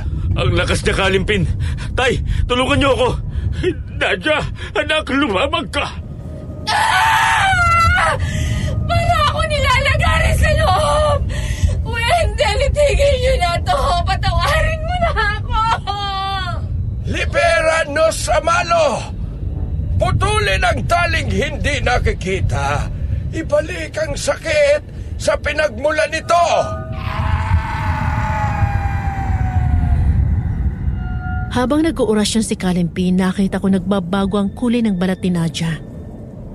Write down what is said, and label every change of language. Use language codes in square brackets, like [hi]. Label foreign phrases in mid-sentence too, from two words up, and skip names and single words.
[tl] Ang lakas niya, Kalimpin. Tay, tulungan niyo ako. Nadia, anak, lumamag ka. Para ako nilalagarin sa loob! Wendell, itigil niyo na to! Patawarin mo na ako! [la] Libera nos amalo! [tl] Putulin ang taling hindi nakikita. Ibalik ang sakit sa pinagmulan nito! Habang nag-oorasyon si Kalimpin, nakita ko nagbabago ang kulay ng balat ni Nadia.